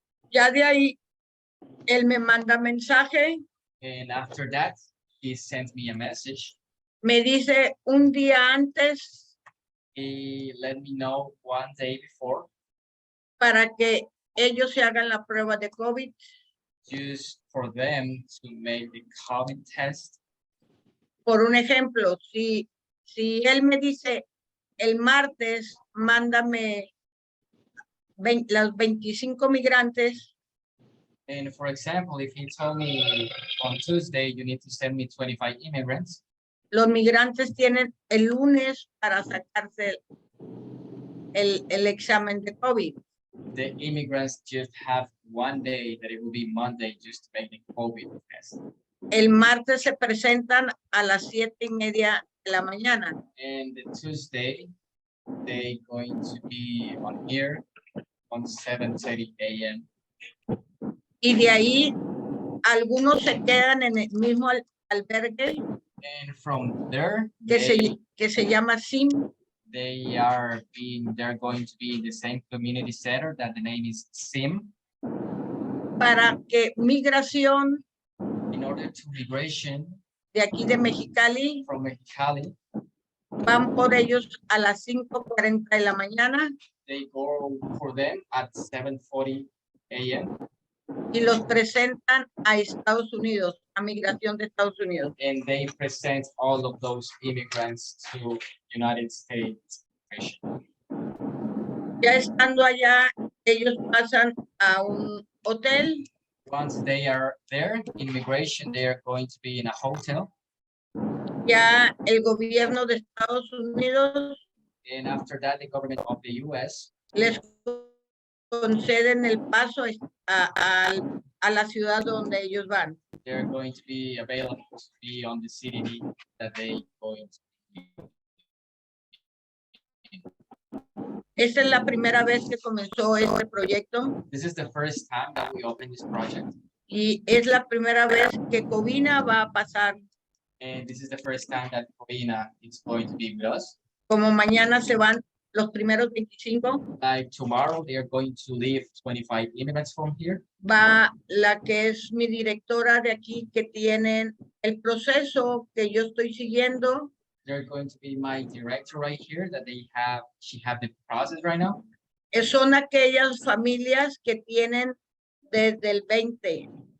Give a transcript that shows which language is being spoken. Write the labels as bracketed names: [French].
[Spanish] Ya de ahí, él me manda mensaje, [English] And after that, he sent me a message. [Spanish] me dice un día antes [English] He let me know 1 day before, [Spanish] para que ellos se hagan la prueba de COVID. [English] just for them to make the COVID test. [Spanish] Por un ejemplo, si él me dice el martes, mándame las 25 migrantes, [English] And for example, if he told me on Tuesday, you need to send me 25 immigrants, [Spanish] los migrantes tienen el lunes para sacarse el examen de COVID. [English] the immigrants just have 1 day, that it will be Monday, just to make the COVID test. [Spanish] El martes se presentan a las 7:30 de la mañana. [English] And the Tuesday, they going to be on here on 7:30 a.m. [Spanish] Y de ahí, algunos se quedan en el mismo albergue [English] And from there, [Spanish] que se llama SIM. [English] they're going to be in the same community center that the name is SIM. [Spanish] Para que migración [English] In order to migration [Spanish] de aquí de Mexicali [English] from Mexicali, [Spanish] van por ellos a las 5:40 de la mañana [English] they go for them at 7:40 a.m. [Spanish] y los presentan a Estados Unidos, a migración de Estados Unidos. [English] and they present all of those immigrants to United States. [Spanish] Ya estando allá, ellos pasan a un hotel. [English] Once they are there, immigration, they are going to be in a hotel. [Spanish] Ya el gobierno de Estados Unidos [English] And after that, the government of the US [Spanish] les conceden el paso a la ciudad donde ellos van. [English] they're going to be available to be on the city that they going to be. [Spanish] Esta es la primera vez que comenzó este proyecto [English] This is the first time that we open this project, [Spanish] y es la primera vez que Covina va a pasar. [English] and this is the first time that Covina is going to be with us. [Spanish] Como mañana se van los primeros 25, [English] Like tomorrow, they are going to leave 25 immigrants from here. [Spanish] va la que es mi directora de aquí, que tienen el proceso que yo estoy siguiendo [English] They're going to be my director right here that she have the process right now. [Spanish] Son aquellas familias que tienen desde el 2020.